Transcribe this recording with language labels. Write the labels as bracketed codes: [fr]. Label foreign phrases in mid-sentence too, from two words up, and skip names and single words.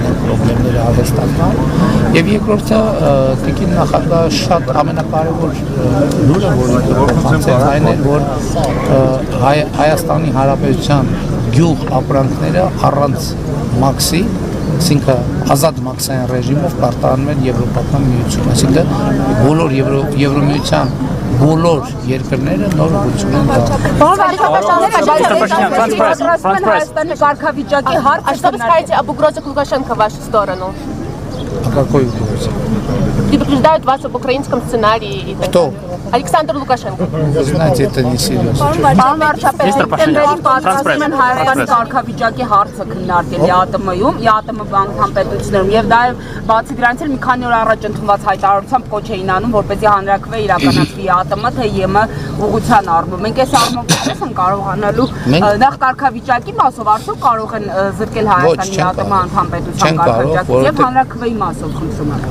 [hy] են պրոբլեմները արհեստական, եւ երկրորդը տիկին նախագահ շատ ամենակարևոր լուրը, որ փոխանցեց այն էր, որ Հայաստանի Հանրապետության գյուղ ապրանքները առանց մաքսի, այսինքն ազատ մաքսային ռեժիմով կարտահանում են Եվրոպական միություն, այսինքն բոլոր Եվրոմիության բոլոր երկրները նոր ուղղություն են Հայաստանի կարգավիճակի հարց. [ru] А что вы скажете об угрозах Лукашенко в вашу сторону? О какой угрозе? Предупреждают вас об украинском сценарии и так далее. Александр Лукашенко. Вы знаете, это не серьезно. [hy] Պարոն վարչապետ, պատրաստում են Հայաստանի կարգավիճակի հարցը քննարկել ԵԱՏՄ-ում, ԵԱՏՄ անդամ պետություններում եւ դա բացի դրանից էլ մի քանի օր առաջ ընդունված հայտարարությամբ կոչ էին անում, որպեսզի հանրակրվե իրականացվի ԵԱՏՄ, թե ԵՄ ուղղության առումով։ Մենք այս առումով ինչպես են կարողանալու նախ կարգավիճակի մասով արդյոք կարող են զրկել Հայաստանի ԵԱՏՄ անդամ պետության կարգավիճակից եւ հանրակրվեի մասով խնդրում եմ։